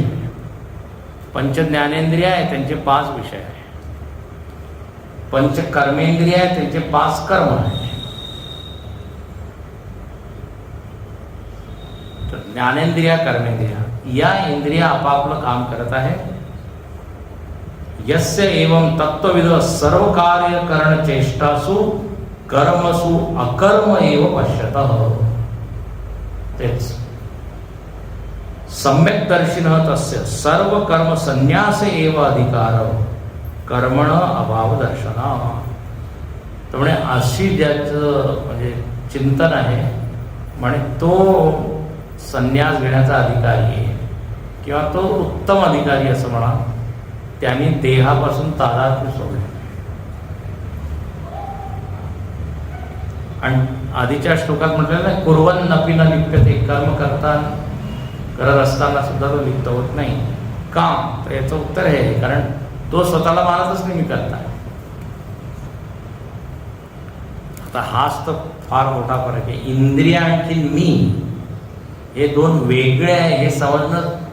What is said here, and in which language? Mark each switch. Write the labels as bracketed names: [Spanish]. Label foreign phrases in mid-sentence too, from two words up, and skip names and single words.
[Marathi] पंच ज्ञानेंद्रिय आहे, त्यांचे 5 विषय आहे. पंच कर्मेंद्रिय आहे, त्यांचे 5 कर्म आहे. तर ज्ञानेंद्रिया, कर्मेंद्रिया या इंद्रिया आपापलं काम करत आहे. [Sanskrit] यस्य एवं तत्वविद सर्व कार्य करण चेष्टासु कर्मसु अकर्म एव पश्यतः. तेच सम्यक दर्शिनः तस्य सर्व कर्म संन्यास एव अधिकार कर्मण अभाव दर्शना. [Marathi] त्यामुळे अशी ज्याचं म्हणजे चिंतन आहे म्हणे तो संन्यास घेण्याचा अधिकारी आहे किंवा तो उत्तम अधिकारी असं म्हणा. त्यांनी देहापासून तादात्म्य सोडले. आणि आधीच्या श्लोकात म्हटलेलं नाही [Sanskrit] कुर्वन्नपि न लिप्यते. [Marathi] कर्म करत असताना सुद्धा तो लिप्त होत नाही. काम तर याचं उत्तर आहे कारण तो स्वतःला मानतच नाही मी करता. आता हाच तर फार मोठा फरक आहे. इंद्रिया आणखी मी हे 2 वेगळे आहे हे समजणं.